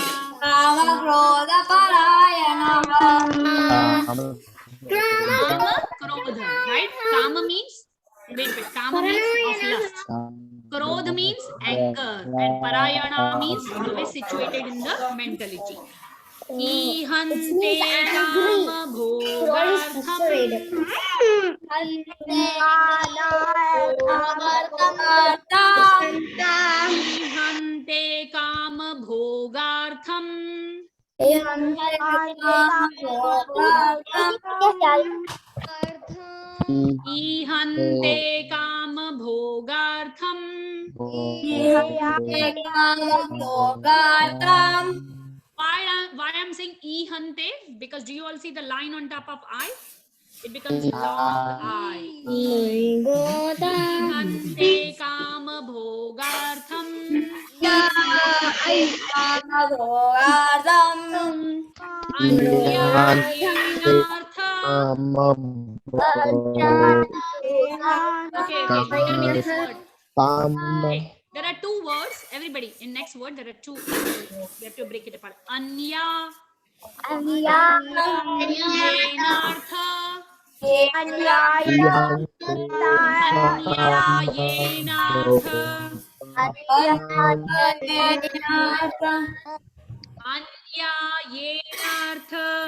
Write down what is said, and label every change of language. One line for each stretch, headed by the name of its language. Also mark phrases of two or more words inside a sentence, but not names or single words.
Sanskrit: Kama Krodha,
English: right? Kama means, wait, Kama means of lust. Krodha means anger, and Parayana means always situated in the mentality.
Sanskrit: Ihante kama bhogartham. Ihante kama bhogartham. Ihante kama bhogartham.
English: Why I'm saying ihante? Because do you all see the line on top of I? It becomes long I.
Sanskrit: Ihante kama bhogartham. Anyayenartha.
English: Okay, hear me this word. Okay, there are two words. Everybody, in next word, there are two. We have to break it apart.
Sanskrit: Anya. Anyayenartha. Anyayenartha. Anyayenartha.